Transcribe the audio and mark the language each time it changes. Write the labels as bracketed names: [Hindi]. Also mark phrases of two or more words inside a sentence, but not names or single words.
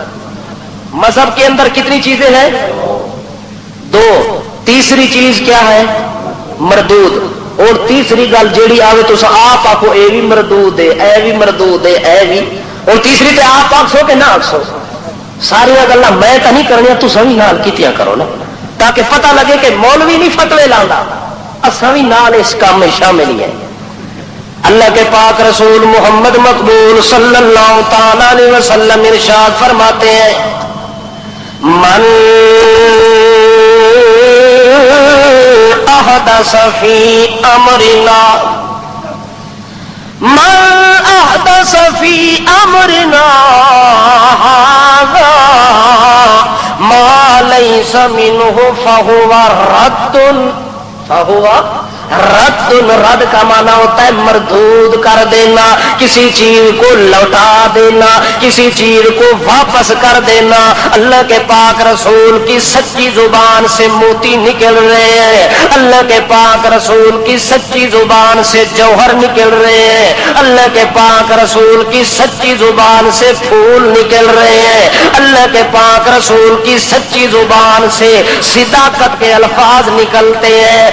[Urdu] مذہب کے اندر کتنی چیزیں ہیں؟ دو۔ تیسری چیز کیا ہے؟ مردود۔ [Punjabi] اور تیسری گل جیڑی آوے تو آپ آخو اے بھی مردود ہے، اے بھی مردود ہے، اے بھی، اور تیسری تے آپ آخسو کہ نہ آخسو؟ ساری گلا میں تو نہیں کرنی، تساں بھی نال کیتیاں کرو نا، تاکہ پتہ لگے کہ مولوی نہیں فتوے لانا، اساں بھی نال اس کام میں شامل ہی ہیں۔ [Urdu] اللہ کے پاک رسول محمد مقبول [Arabic] صلی اللہ تعالی علیہ وسلم [Urdu] ارشاد فرماتے ہیں، [Arabic] من احدث فی امرنا امرنا هذا ما ليس منه فهو رد [Urdu] کا معنی ہوتا ہے مردود کر دینا، کسی چیز کو لوٹا دینا، کسی چیز کو واپس کر دینا۔ اللہ کے پاک رسول کی سچی زبان سے موتی نکل رہے ہیں، اللہ کے پاک رسول کی سچی زبان سے جوہر نکل رہے ہیں، اللہ کے پاک رسول کی سچی زبان سے پھول نکل رہے ہیں، اللہ کے پاک رسول کی سچی زبان سے صداقت کے الفاظ نکلتے ہیں۔